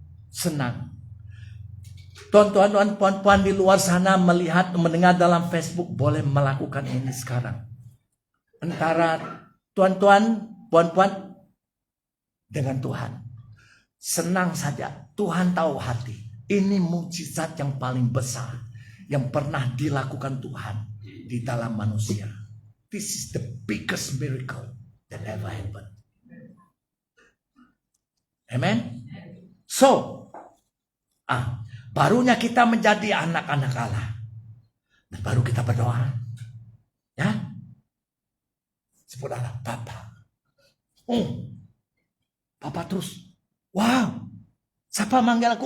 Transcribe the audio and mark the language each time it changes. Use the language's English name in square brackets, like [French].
[Malay] Senang. Tuan-tuan, puan-puan di luar sana melihat, mendengar dalam Facebook, boleh melakukan ini sekarang. Antara tuan-tuan, puan-puan dengan Tuhan. Senang saja. Tuhan tahu hati. Ini mukjizat yang paling besar yang pernah dilakukan Tuhan di dalam manusia. [English] This is the biggest miracle that ever happened. [Malay] Amen. So, barunya kita menjadi anak-anak Allah. Dan baru kita berdoa. Ya. Sebut Allah, Bapa. Papa terus. Wow. Siapa manggil aku?